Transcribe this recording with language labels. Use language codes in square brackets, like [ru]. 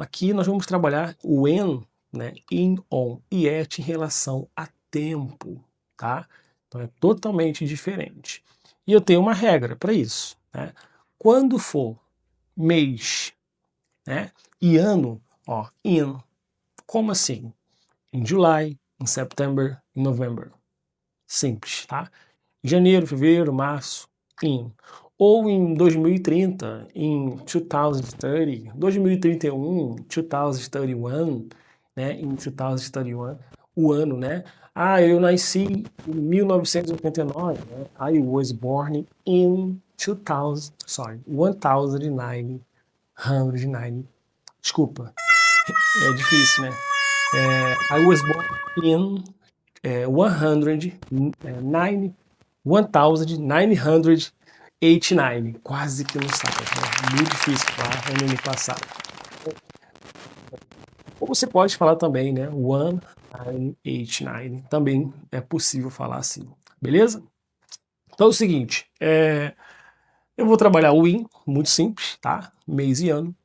[pt] Aqui nós vamos trabalhar o when, né, in, on e at em relação a tempo, tá? Então é totalmente diferente. E eu tenho uma regra para isso, né? Quando for mês, né, e ano, ó, in. Como assim? [en] In July, in September, in November. [pt] Simples, tá? Janeiro, fevereiro, março, in. Ou em 2030, em 2030, 2031, 2031, né, em 2031, o ano, né? Ah, eu nasci em 1989, né? [en] I was born in 1990. [pt] Desculpa, é difícil, né? [en] I was born in 1989, [pt] quase que não sai, né? Muito difícil falar no ano passado. Ou você pode falar também, né? 1989, também é possível falar assim, beleza? Então é o seguinte, eu vou trabalhar o in, muito simples, tá? Mês e ano.